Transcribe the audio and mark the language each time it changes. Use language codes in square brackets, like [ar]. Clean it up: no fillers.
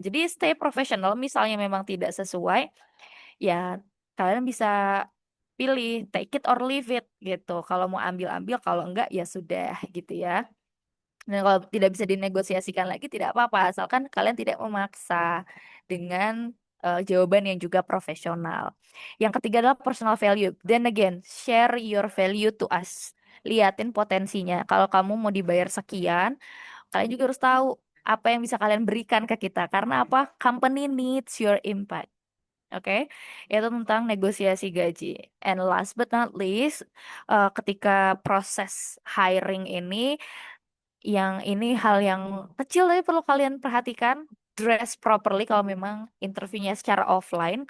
[id] Jadi [en] stay professional, [id] misalnya memang tidak sesuai, ya kalian bisa pilih [en] take it or leave it [id] gitu. Kalau mau ambil-ambil, kalau enggak ya sudah gitu ya. Dan kalau tidak bisa dinegosiasikan lagi tidak apa-apa, asalkan kalian tidak memaksa dengan jawaban yang juga profesional. Yang ketiga adalah personal value. [en] Then again, share your value to us. [id] Liatin potensinya. Kalau kamu mau dibayar sekian, kalian juga harus tahu apa yang bisa kalian berikan ke kita. Karena apa? [en] Company needs your impact. [id] Oke, itu tentang negosiasi gaji. [en] And last but not least, [id] ketika proses hiring ini, yang ini hal yang kecil tapi perlu kalian perhatikan. [en] Dress properly [id] kalau memang interviewnya secara offline.